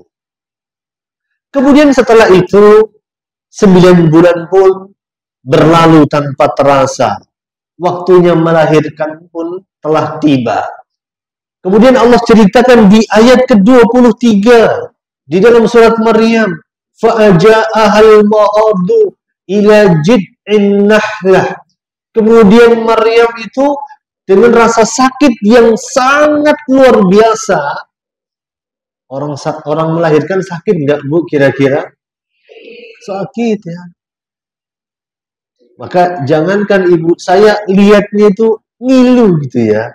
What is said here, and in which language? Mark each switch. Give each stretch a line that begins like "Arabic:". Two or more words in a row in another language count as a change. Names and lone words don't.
Indonesian: Kemudian setelah itu 9 bulan pun berlalu tanpa terasa. Waktunya melahirkan pun telah tiba. Kemudian Allah ceritakan di ayat ke-23 di dalam surat Maryam,
Arabic: فأجاءها المخاض إلى جذع النخلة.
Indonesian: Kemudian Maryam itu dengan rasa sakit yang sangat luar biasa. Orang melahirkan sakit nggak, Bu, kira-kira? Sakit ya. Maka jangankan ibu, saya lihatnya itu ngilu gitu ya.